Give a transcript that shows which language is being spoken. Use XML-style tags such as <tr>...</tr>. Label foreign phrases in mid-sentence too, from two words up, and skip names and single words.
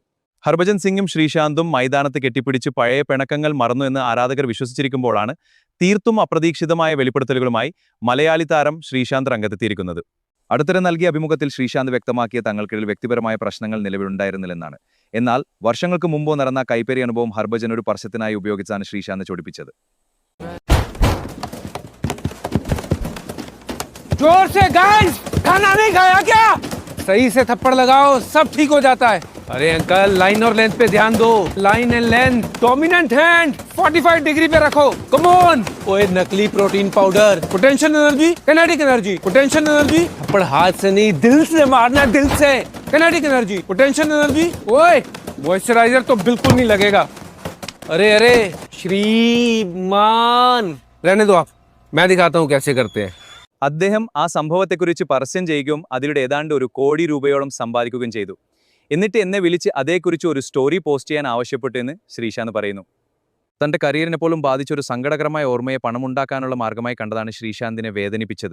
<ml>ഹർഭജൻ സിംഗും ശ്രീശാന്തും മൈതാനത്ത് കെട്ടിപ്പിടിച്ച് പഴയ പിണക്കങ്ങൾ മറന്നു എന്ന് ആരാധകർ വിശ്വസിച്ചിരിക്കുമ്പോഴാണ് തീർത്തും അപ്രതീക്ഷിതമായ വെളിപ്പെടുത്തലുകളുമായി മലയാളി താരം ശ്രീശാന്ത് രംഗത്തെത്തിയിരിക്കുന്നത്. അടുത്തിടെ നൽകിയ അഭിമുഖത്തിൽ ശ്രീശാന്ത് വ്യക്തമാക്കിയ തങ്ങൾക്കിടയിൽ വ്യക്തിപരമായ പ്രശ്നങ്ങൾ നിലവിലുണ്ടായിരുന്നില്ലെന്നാണ്. എന്നാൽ വർഷങ്ങൾക്ക് മുമ്പ് നടന്ന കൈപ്പേരി അനുഭവം ഹർഭജൻ ഒരു പരസ്യത്തിനായി ഉപയോഗിച്ചാണ് ശ്രീശാന്ത് ചൊടിപ്പിച്ചത്.</ml> <hi>जोर से गाइस, खाना नहीं खाया क्या? सही से थप्पड़ लगाओ, सब ठीक हो जाता है. अरे अंकल, लाइन और लेंथ पे ध्यान दो.</hi> <en>line and length, dominant hand 45 degree</en> <hi>पे रखो.</hi> <en>come on.</en> <hi>ओए नकली</hi> <en>protein powder, potential energy, kinetic energy, potential energy.</en> <hi>थप्पड़ हाथ से नहीं, दिल से मारना, दिल से.</hi> <en>kinetic energy, potential energy.</en> <hi>ओए मॉइस्चराइजर तो बिल्कुल नहीं लगेगा. अरे अरे श्रीमान, रहने दो आप, मैं दिखाता हूँ कैसे करते हैं.</hi> <ml>അദ്ദേഹം ആ സംഭവത്തെക്കുറിച്ച് പരസ്യം ചെയ്യുകയും അതിലൂടെ ഏതാണ്ട് ₹1 കോടി സമ്പാദിക്കുകയും ചെയ്തു. എന്നിട്ട് എന്നെ വിളിച്ച് അതേക്കുറിച്ച് ഒരു</ml> <en>story post</en> <ml>ചെയ്യാൻ ആവശ്യപ്പെട്ടു എന്ന് ശ്രീശാന്ത് പറയുന്നു. തന്റെ കരിയറിനെ പോലും ബാധിച്ചൊരു സങ്കടകരമായ ഓർമ്മയെ പണമുണ്ടാക്കാനുള്ള മാർഗമായി കണ്ടതാണ് ശ്രീശാന്തിനെ വേദനിപ്പിച്ചത്.</ml>